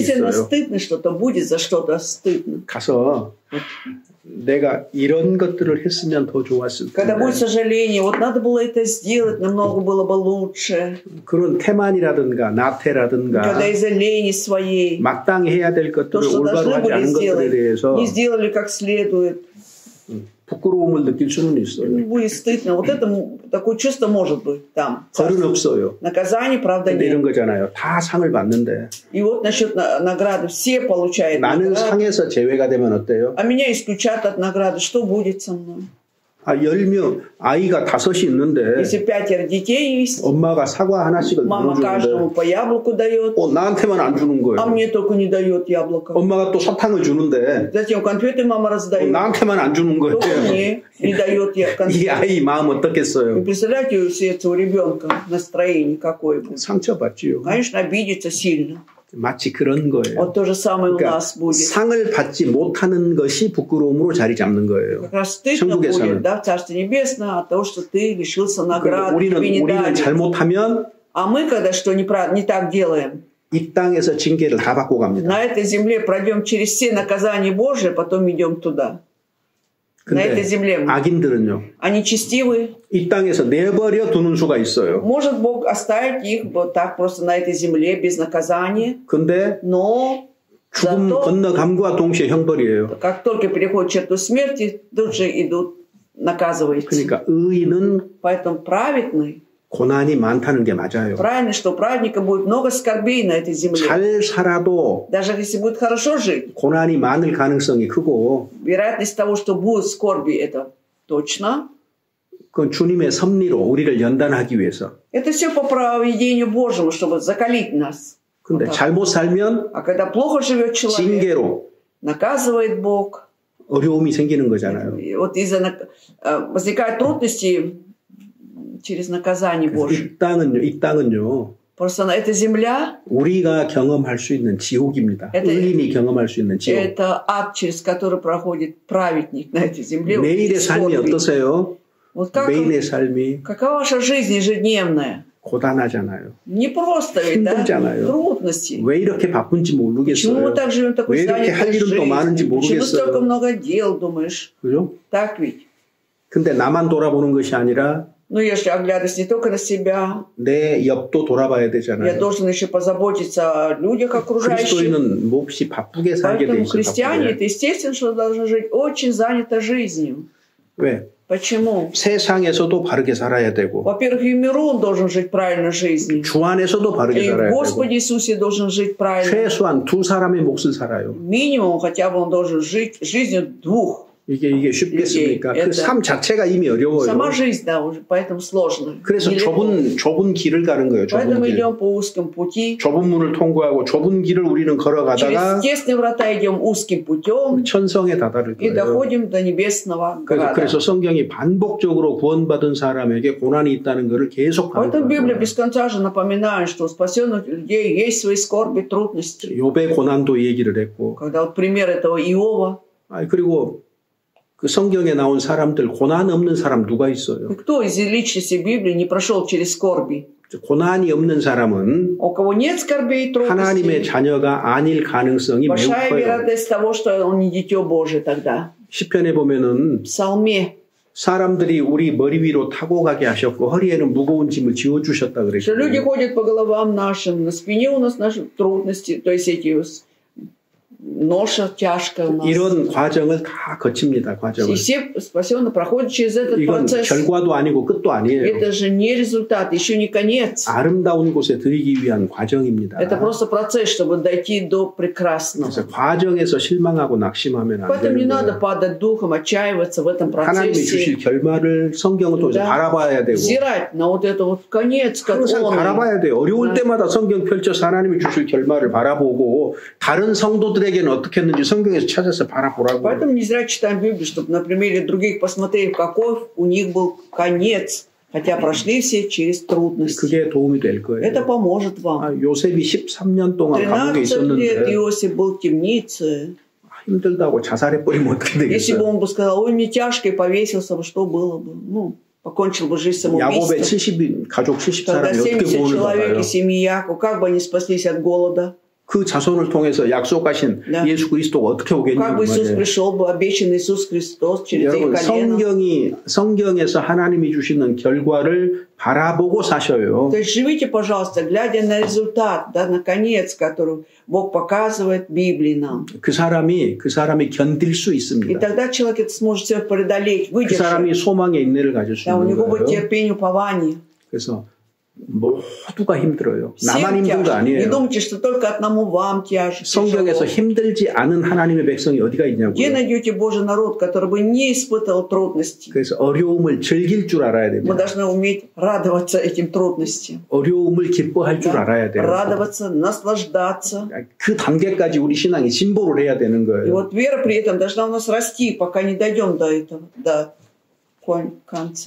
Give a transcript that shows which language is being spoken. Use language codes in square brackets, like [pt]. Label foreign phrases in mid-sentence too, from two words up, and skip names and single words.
[ru] Если [ko] 있어요. [ru] стыдно что-то будет, за что-то стыдно. [ko] 가서 내가 이런 것들을 했으면 더 좋았을 텐데. [ru] Когда будет сожаление, вот надо было это сделать, намного было бы лучше. [ko] 그런 태만이라든가 나태라든가. [ru] Когда из-за лени своей. [ko] 마땅히 해야 될 것들을 [ru] то, что [ko] 올바로 하지 않은 것들에 대해서. [ru] Не сделали как следует. [ko] 부끄러움을 느낄 수는 있어요. [ru] Будет стыдно. Вот это такое чувство может быть там. [ko] 벌은 없어요. [ru] Наказание, правда, нет. [ko] 이런 거잖아요. 다 상을 받는데. [ru] И вот насчет награды все получают. [ko] 나는 상에서 제외가 되면 어때요? [ru] А меня исключат от награды. Что будет со мной? [ko] 10명 아이가 5이 있는데. [ru] Если 5 детей есть. [ko] 엄마가 사과 하나씩을 [ru] Мама каждому по яблоку дает. [ko] 나한테만 안 주는 거예요. [ru] А мне только не дает яблоко. [ko] 엄마가 또 사탕을 주는데. [ru] Затем конфеты мама раздает. [ko] 나한테만 안 주는 거예요. [ru] Только мне не дает конфеты. [ko] 이 아이 마음 어떻겠어요? [ru] Вы представляете, у сердца у ребенка настроение какое будет? [ko] 상처받지요. [ru] Конечно, обидится сильно. [ko] 마치 그런 거예요. [ru] Вот то же самое у [ko] 그러니까 [ru] нас будет. [ko] 상을 받지 못하는 것이 부끄러움으로 자리 잡는 거예요. [ru] Как раз стыдно будет, да, в Царстве Небесном от того, что ты лишился награды, тебе не дали. [ko] 우리는 잘못하면 [ru] А мы, когда что не так делаем, [ko] 이 땅에서 징계를 다 받고 갑니다. [ru] на этой земле пройдем через все наказания Божии, потом идем туда. На этой земле мы. [ko] 악인들은요. [ru] Они честивые. [ko] 이 땅에서 내버려 두는 수가 있어요. [ru] Может Бог оставить их вот так просто на этой земле без наказания. [ko] 근데 [ru] Но [ko] 죽음 건너감과 동시에 형벌이에요. [ru] как только переходит черту смерти, тут же идут наказывать. [ko] 그러니까 의인은 [ru] Поэтому праведный. [ko] 고난이 많다는 게 맞아요. [ru] Правильно, что у праведника будет много скорбей на этой земле. [ko] 잘 살아도 [ru] даже если будет хорошо жить, [ko] 고난이 많을 가능성이 크고 [ru] вероятность того, что будут скорби, это точно. [ko] 그건 주님의 섭리로 우리를 연단하기 위해서. [ru] Это все по провидению Божьему, чтобы закалить нас. [ko] 근데 вот 잘못 살면 [ru] а когда плохо живет человек, [ko] 징계로 [ru] наказывает Бог. [ko] 어려움이 생기는 거잖아요. [ru] Вот из-за возникают трудности через наказание Божие. [ko] 이 땅은요. [ru] Просто эта земля [ko] 우리가 경험할 수 있는 지옥입니다. 의인이 경험할 수 있는 지옥. [ru] Это ад, через который проходит праведник на этой земле. [ko] 매일의 삶이 어떠세요? [ru] Вот как, [ko] 매일의 삶이 [ru] какова ваша жизнь ежедневная? [ko] 고단하잖아요. [ru] Не просто, [ko] 힘들잖아요. [ru] трудности. [ko] 왜 이렇게 바쁜지 모르겠어요. [ru] Почему мы так живем такой [ko] 왜 이렇게 할 일은 또 많은지 [ru] Почему столько [ko] 모르겠어요. [ru] много дел, думаешь? [ko] 그죠? [ru] Так ведь. [ko] 근데 나만 돌아보는 것이 아니라 [ru] Но я же оглядываюсь не только на себя. [ko] 내 옆도 돌아봐야 되잖아요. [ru] Я должен еще позаботиться о людях окружающих. [ko] 그리스도인은 몹시 바쁘게 살게 돼 [ru] Поэтому [ko] 있어요. [ru] христиане, это естественно, что должны жить очень занято жизнью. [ko] 왜? [ru] Почему? [ko] 세상에서도 바르게 살아야 되고, [ru] Во-первых, и в миру он должен жить правильно жизнью. [ko] 주 안에서도 바르게 [ru] И в [ko] 살아야 되고, [ru] Господе Иисусе должен жить правильно. [ko] 최소한 2사람의 몫을 살아요. [ru] Минимум, хотя бы он должен жить жизнью двух. [ko] 이게 쉽겠습니까? 그 삶 자체가 이미 어려워요. [ru] Сама жизнь, да, уже, поэтому сложно. [ko] 그래서 좁은 길을 가는 거예요. [ru] Поэтому [ko] 좁은 길. [ru] идем по узкому пути. [ko] 좁은 문을 통과하고 좁은 길을 우리는 걸어가다가 [ru] Через тесные врата идем узким путем. [ko] 천성에 다다를 [ru] И [ko] 거예요. [ru] доходим до небесного града. [ko] 그래서 성경이 반복적으로 구원받은 사람에게 고난이 있다는 것을 계속 [ru] Поэтому Библия [ko] 반복합니다. [ru] без конца же напоминает, что у спасенных людей есть свои скорби, трудности. [ko] 욥의 고난도 얘기를 했고, [ru] Когда вот пример этого Иова. [ko] 그리고 그 성경에 나온 사람들 고난 없는 사람 누가 있어요? [ru] Кто из личности Библии не прошел через скорби? [ko] 고난이 없는 사람은 [ru] У кого нет скорбей и [ko] 하나님의 [ru] трудностей, [ko] 자녀가 아닐 가능성이 매우 [ru] большая [ko] 커요. [ru] вероятность того, что он не дитё Божие тогда. [ko] 시편에 보면은 [ru] В Псалме, [ko] 사람들이 우리 머리 위로 타고 가게 하셨고 허리에는 무거운 짐을 지워 주셨다 [ru] что люди [ko] 그랬거든요. [ru] ходят по головам нашим, на спине у нас наши трудности, то есть эти ноша тяжкая у нас. [ko] 이런 과정을 다 거칩니다. [ru] И [ko] 과정을. [ru] все спасенные проходят через этот [ko] 이건 [ru] процесс. [ko] 결과도 아니고 끝도 아니에요. [ru] Это же не результат, еще не конец. [ko] 아름다운 곳에 들이기 위한 과정입니다. [ru] Это просто процесс, чтобы дойти до прекрасного. [ko] 그래서 과정에서 실망하고 낙심하면 안 [ru] Поэтому не [ko] 되는 [ru] надо [ko] 거예요. [ru] падать духом, отчаиваться в этом [ko] 하나님이 [ru] процессе. [ko] 주실 결말을 성경을 통해서 [ru] Да. [ko] 바라봐야 되고 [ru] Взирать на вот это вот конец, как [ko] 항상 [ru] он. [ko] 바라봐야 돼요. 어려울 때마다 성경 펼쳐서 하나님이 주실 결말을 바라보고 다른 성도들에게는 어떻게 했는지 성경에서 찾아서 바라보라고. [ru] Поэтому не зря читаем Библию, чтобы на примере других посмотреть, какой у них был конец, хотя прошли все через трудности. [ko] 그게 도움이 될 거예요. [ru] Это поможет вам. [ko] 요셉이 13년 동안 감옥에 [ru] 13 лет [ko] 있었는데 [ru] Иосиф был в темнице. [ko] 힘들다고 자살해버리면 어떻게 [ru] Если бы [ko] 되겠어요? [ru] он бы сказал, ой, мне тяжко, и повесился бы, что было бы? Ну, покончил бы жизнь [ko] 야곱의 [ru] самоубийством. [ko] 가족 70 [ru] Когда [ko] 사람이 어떻게 [ru] 70 [ko] 구원을 [ru] человек [ko] 받아요? [ru] и семьи Якова, как бы они спаслись от голода? [ko] 그 자손을 통해서 약속하신 네. 예수 그리스도가 어떻게 [ru] Как [ko] 오겠냐고 [ru] бы Иисус [ko] 말이에요. [ru] пришел бы, обещанный Иисус Христос через их [ko] 여러분 [ru] колено. [ko] 성경에서 하나님이 주시는 결과를 바라보고 사셔요. [ru] То есть живите, пожалуйста, глядя на результат, да, на конец, который Бог показывает в Библии нам. [ko] 그 사람이 견딜 수 [ru] И [ko] 있습니다. [ru] тогда человек это сможет все преодолеть, [ko] 그 사람이 [ru] выдержать. [ko] 소망의 인내를 가질 수 [ru] Да, у [ko] 있는 [ru] него будет [ko] 거예요. [ru] терпение, упование. [ko] 그래서 모두가 힘들어요. [ru] Всем [ko] 나만 힘든 거 [ru] тяжко. Не [ko] 아니에요. [ru] думайте, что только одному вам тяжко. [ko] 성경에서 [ru] тяжело. [ko] 힘들지 않은 하나님의 백성이 어디가 [ru] Где [ko] 있냐고요. [ru] найдете Божий народ, который бы не испытывал трудностей? [ko] 그래서 어려움을 즐길 줄 알아야 [ru] Мы [ko] 됩니다. [ru] должны уметь радоваться этим трудностям. 어려움을 기뻐할 줄 알아야 돼요. Радоваться, наслаждаться. [ko] 그 단계까지 우리 신앙이 진보를 해야 되는 [ru] И [ko] 거예요. [ru] вот вера при этом должна у нас расти, пока не дойдем до этого, до конца.